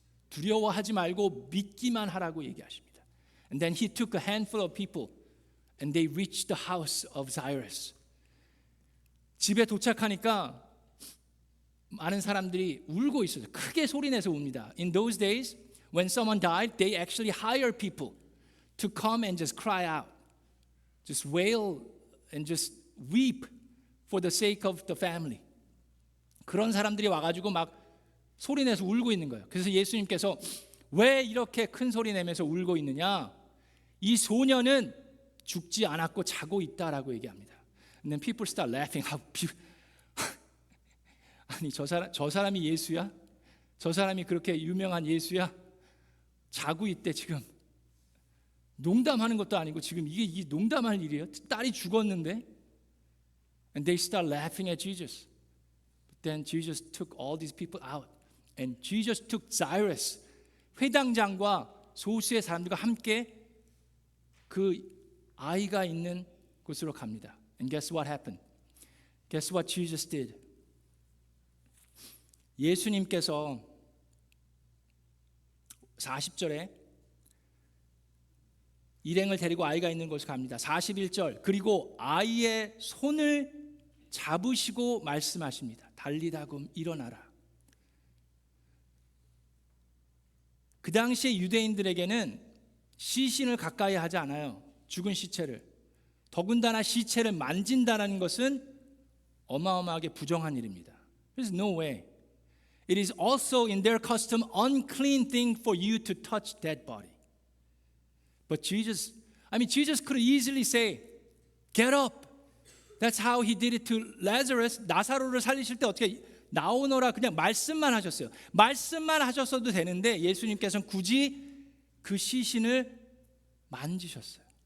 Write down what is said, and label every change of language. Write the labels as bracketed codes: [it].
[ko] 두려워하지 말고 믿기만 하라고 얘기하십니다. [en] And then he took a handful of people and they reached the house of Jairus. [ko] 집에 도착하니까 많은 사람들이 울고 있어요. 크게 소리내서 웁니다. [en] In those days, when someone died, they actually hired people to come and just cry out, just wail and just weep for the sake of the family. [ko] 그런 사람들이 와가지고 막 소리내서 울고 있는 거예요. 그래서 예수님께서 왜 이렇게 큰 소리 내면서 울고 있느냐? 이 소녀는 죽지 않았고 자고 있다라고 얘기합니다. [en] And then people start laughing. [ko] 아니 저 사람이 예수야? 저 사람이 그렇게 유명한 예수야? 자고 있대 지금. 농담하는 것도 아니고 지금 이게 농담할 일이에요? 딸이 죽었는데? [en] And they start laughing at Jesus. But then Jesus took all these people out. And Jesus took Jairus, [ko] 회당장과 소수의 사람들과 함께 그 아이가 있는 곳으로 갑니다. [en] And guess what happened? Guess what Jesus did? [ko] 예수님께서 40절에 일행을 데리고 아이가 있는 곳에 갑니다. 41절 그리고 아이의 손을 잡으시고 말씀하십니다. 달리다금 일어나라. 그 당시에 유대인들에게는 시신을 가까이 하지 않아요. 죽은 시체를. 더군다나 시체를 만진다는 것은 어마어마하게 부정한 일입니다. [en] There's no way. It is also in their custom unclean thing for you to touch dead body. But Jesus could easily say, get up. That's how he did it to Lazarus. [ko] 나사로를 살리실 때 어떻게 나오너라 그냥 말씀만 하셨어요. 말씀만 하셨어도 되는데 예수님께서는 굳이 그 시신을 만지셨어요.